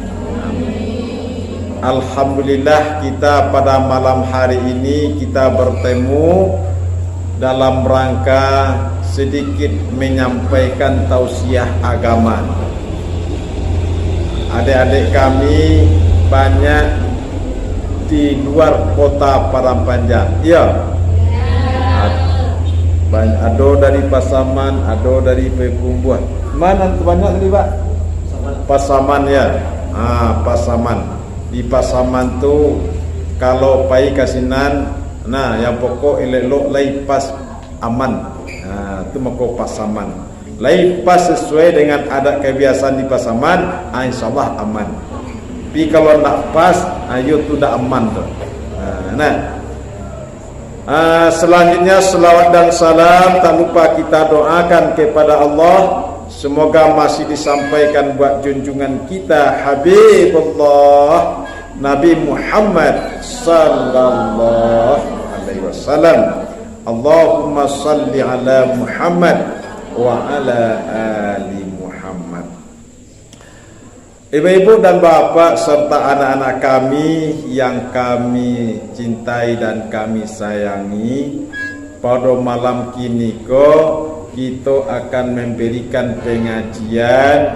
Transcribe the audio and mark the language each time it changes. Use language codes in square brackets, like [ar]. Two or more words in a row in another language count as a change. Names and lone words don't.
[id] Alhamdulillah, kita pada malam hari ini kita bertemu dalam rangka sedikit menyampaikan tausiah agama. Adik-adik kami banyak di luar kota Parangpanjang. Iya. Ada dari Pasaman, ada dari Pekumbuh. Mana banyak tadi, Pak? Pasaman ya. Pasaman. [min] Di Pasaman tu kalau pai kasinan, nah yang pokok elok lai pas aman. Itu mako Pasaman. [id] Lai pas sesuai dengan adat kebiasaan di Pasaman, insyaallah aman. [min] Tapi kalau nak pas, ayo tu dah aman tu. [id] Selanjutnya selawat dan salam tak lupa kita doakan kepada Allah, semoga masih disampaikan buat junjungan kita Habibullah Nabi Muhammad [ar] صلى الله عليه وسلم. اللهم صل على محمد وعلى آل محمد. [id] Ibu-ibu dan bapak serta anak-anak kami yang kami cintai dan kami sayangi, pada malam kini kita akan memberikan pengajian.